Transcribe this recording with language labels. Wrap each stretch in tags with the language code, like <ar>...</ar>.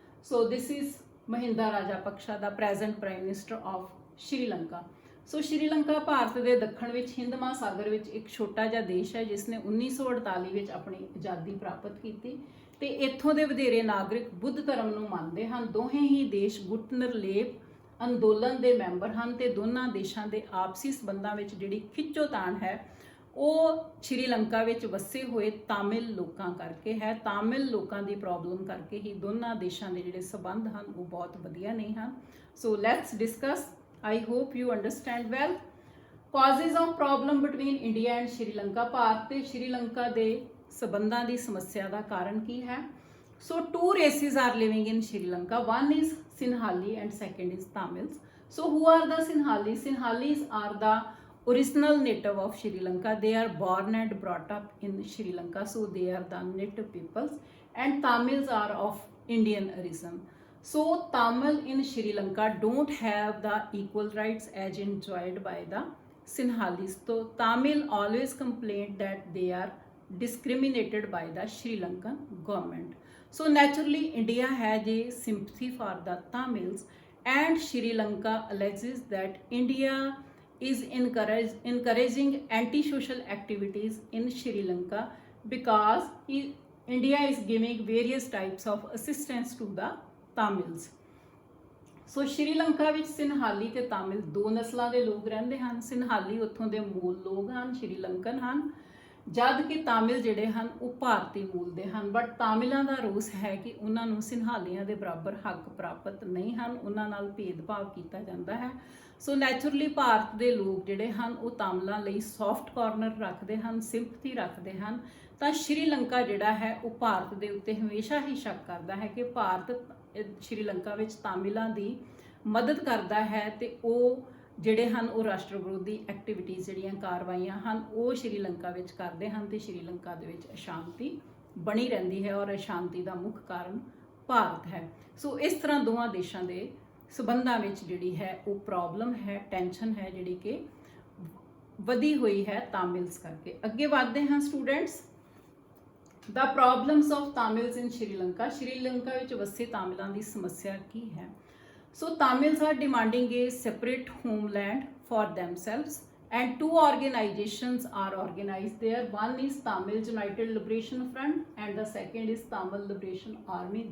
<en>So this is Mahinda Rajapaksa, the present Prime Minister of Sri Lanka.</en> <pa>ਸੋ ਸ਼੍ਰੀਲੰਕਾ ਭਾਰਤ ਦੇ ਦੱਖਣ ਵਿੱਚ ਹਿੰਦ ਮਹਾਸਾਗਰ ਵਿੱਚ ਇੱਕ ਛੋਟਾ ਜਿਹਾ ਦੇਸ਼ ਹੈ ਜਿਸ ਨੇ 1948 ਵਿੱਚ ਆਪਣੀ ਆਜ਼ਾਦੀ ਪ੍ਰਾਪਤ ਕੀਤੀ ਤੇ ਇੱਥੋਂ ਦੇ ਵਧੇਰੇ ਨਾਗਰਿਕ ਬੁੱਧ ਧਰਮ ਨੂੰ ਮੰਨਦੇ ਹਨ। ਦੋਹੇ ਹੀ ਦੇਸ਼ ਗੁੱਟ ਨਿਰਲੇਪ ਅੰਦੋਲਨ ਦੇ ਮੈਂਬਰ ਹਨ ਤੇ ਦੋਨਾਂ ਦੇਸ਼ਾਂ ਦੇ ਆਪਸੀ ਸਬੰਧਾਂ ਵਿੱਚ ਜਿਹੜੀ ਖਿੱਚੋਤਾਣ ਹੈ ਉਹ ਸ਼੍ਰੀਲੰਕਾ ਵਿੱਚ ਵਸੇ ਹੋਏ ਤਾਮਿਲ ਲੋਕਾਂ ਕਰਕੇ ਹੈ। ਤਾਮਿਲ ਲੋਕਾਂ ਦੀ ਪ੍ਰੋਬਲਮ ਕਰਕੇ ਹੀ ਦੋਨਾਂ ਦੇਸ਼ਾਂ ਦੇ ਜਿਹੜੇ ਸਬੰਧ ਹਨ ਉਹ ਬਹੁਤ ਵਧੀਆ ਨਹੀਂ ਹਨ। So let's discuss.</pa> <en>I hope you understand well. Causes of problem between India and Sri Lanka.</en> <pa>Bharat ਤੇ ਸ਼੍ਰੀਲੰਕਾ ਦੇ ਸਬੰਧਾਂ ਦੀ ਸਮੱਸਿਆ ਦਾ ਕਾਰਨ ਕੀ ਹੈ।</pa> <en>So two races are living in Sri Lanka. One is Sinhali and second is Tamils. So who are the Sinhalese? Sinhalese are the original native of Sri Lanka. They are born and brought up in Sri Lanka. So they are the native peoples. And Tamils are of Indian origin. So Tamil in Sri Lanka don't have the equal rights as enjoyed by the Sinhalese. So Tamil always complained that they are discriminated by the Sri Lankan government. So naturally India has a sympathy for the Tamils and Sri Lanka alleges that India is encouraging anti-social activities in Sri Lanka because India is giving various types of assistance to the ਤਾਮਿਲਸ।</en> <pa>ਸੋ ਸ਼੍ਰੀਲੰਕਾ ਵਿੱਚ ਸਿੰਹਾਲੀ ਤੇ ਤਾਮਿਲ ਦੋ ਨਸਲਾਂ ਦੇ ਲੋਕ ਰਹਿੰਦੇ ਹਨ। ਸਿੰਹਾਲੀ ਉੱਥੋਂ ਦੇ ਮੂਲ ਲੋਕ ਹਨ, ਸ਼੍ਰੀਲੰਕਨ ਹਨ, ਜਦ ਕਿ ਤਾਮਿਲ ਜਿਹੜੇ ਹਨ ਉਹ ਭਾਰਤੀ ਮੂਲ ਦੇ ਹਨ। ਬਟ ਤਾਮਿਲਾਂ ਦਾ ਰੋਸ ਹੈ ਕਿ ਉਹਨਾਂ ਨੂੰ ਸਿੰਹਾਲੀਆਂ ਦੇ ਬਰਾਬਰ ਹੱਕ ਪ੍ਰਾਪਤ ਨਹੀਂ ਹਨ, ਉਹਨਾਂ ਨਾਲ ਭੇਦਭਾਵ ਕੀਤਾ ਜਾਂਦਾ ਹੈ। ਸੋ ਨੈਚੁਰਲੀ ਭਾਰਤ ਦੇ ਲੋਕ ਜਿਹੜੇ ਹਨ ਉਹ ਤਾਮਿਲਾਂ ਲਈ ਸੌਫਟ ਕਾਰਨਰ ਰੱਖਦੇ ਹਨ, ਸਿੰਪਥੀ ਰੱਖਦੇ ਹਨ। ਤਾਂ ਸ਼੍ਰੀਲੰਕਾ ਜਿਹੜਾ ਹੈ ਉਹ ਭਾਰਤ ਦੇ ਉੱਤੇ ਹਮੇਸ਼ਾ ਹੀ ਸ਼ੱਕ ਕਰਦਾ ਹੈ ਕਿ ਭਾਰਤ ਸ਼੍ਰੀਲੰਕਾ ਵਿੱਚ ਤਾਮਿਲਾਂ ਦੀ ਮਦਦ ਕਰਦਾ ਹੈ ਤੇ ਉਹ ਜਿਹੜੇ ਹਨ ਉਹ ਰਾਸ਼ਟਰ ਵਿਰੋਧੀ ਐਕਟੀਵਿਟੀਜ਼ ਜਿਹੜੀਆਂ ਕਾਰਵਾਈਆਂ ਹਨ ਉਹ ਸ਼੍ਰੀਲੰਕਾ ਵਿੱਚ ਕਰਦੇ ਹਨ ਤੇ ਸ਼੍ਰੀਲੰਕਾ ਦੇ ਵਿੱਚ ਅਸ਼ਾਂਤੀ ਬਣੀ ਰਹਿੰਦੀ ਹੈ ਔਰ ਅਸ਼ਾਂਤੀ ਦਾ ਮੁੱਖ ਕਾਰਨ ਭਾਰਤ ਹੈ। ਸੋ ਇਸ ਤਰ੍ਹਾਂ ਦੋਵਾਂ ਦੇਸ਼ਾਂ ਦੇ ਸਬੰਧਾਂ ਵਿੱਚ ਜਿਹੜੀ ਹੈ ਉਹ ਪ੍ਰੋਬਲਮ ਹੈ, ਟੈਂਸ਼ਨ ਹੈ ਜਿਹੜੀ ਕਿ ਵਧੀ ਹੋਈ ਹੈ ਤਾਮਿਲਸ ਕਰਕੇ। ਅੱਗੇ ਵਧਦੇ ਹਾਂ students.</pa> <en>The problems of Tamils in Sri Lanka. Sri Lanka</en> <pa>ਵਿੱਚ ਵਸੇ ਤਾਮਿਲਾਂ ਦੀ ਸਮੱਸਿਆ ਕੀ ਹੈ।</pa> <en>So Tamils are demanding a separate homeland for themselves, and two organizations are organized there. One is Tamil United Liberation Front and the second is Tamil Liberation Army.</en>